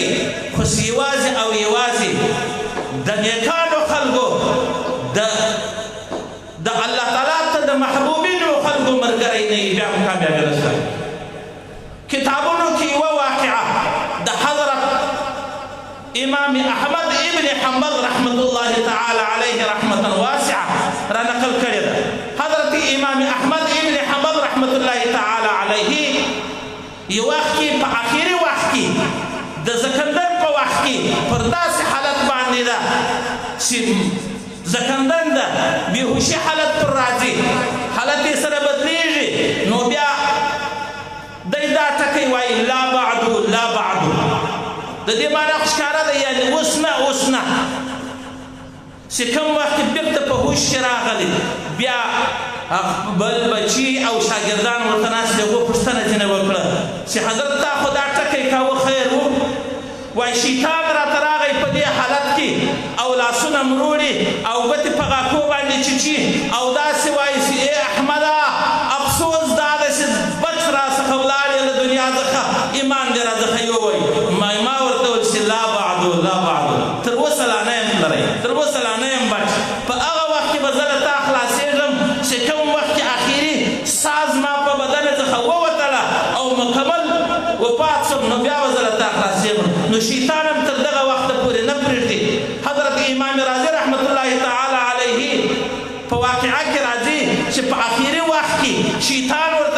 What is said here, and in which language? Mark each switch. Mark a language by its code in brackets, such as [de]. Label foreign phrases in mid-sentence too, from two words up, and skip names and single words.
[ps] خو یوازې او یوازې د نیکانو خلکو د الله تعالی ته د محبوبینو خلکو ملګری نه وي بیا هم کامیابي نشته کتابونو کې یوه واقعه د حضرت امام احمد ابن حنبل [ar] رحمة الله تعالی علیه رحمة واسعه [ps] را نقل کړې ده حضرت امام احمد ابن حنبل [ar] رحمت الله تعالی علیه [ps] یو وخت کې په اخیری وخت کې د زکندن په وخت کې پر داسې حالت باندې ده چې زکندن ده بېهوشي حالت پر راځي حالت یې سره بدلیږي نو بیا دی دا ټکی وایي [ar] لا بعدو لا بعدو [ps] د دې معنی خو ښکاره ده یعنې اوس نه اوس نه چې کوم وخت کې بېرته په هوش کې راغلی بیا بل بچي او شاګردان ورته ناست دي هغو پوښتنه ځینې وکړه چې حضرت تا خو دا ټکی کاوه خیر و وایي شیطان راته راغی په دې حالت کې او لاسونه مروړي او ګوتې په غاښو باندې چیچي او داسې وایي چې ای احمده افسوس دا ده چې بچ راڅخه ولاړې له دنیا څخه ایمان دې راڅخه یووی ما ورته وویل چې [ar] لا بعدو لا بعدو [ps] تر اوسه لا نه یم لری تر اوسه لا نه یم بچ په هغه وخت کې به زه له تا خلاصېږم چې کوم وخت کې اخري ساز ما په بدن څخه ووتله او مکمل وفات شم نو بیا به زه له تا خلاصېږم نو شیطان هم تر دغه وخته پورې نه پرېږدي حضرت امام راضي [ar] رحمت الله تعالی علیه [ps] په واقعه کې راځي چې په اخري وخت کې شیطان ورته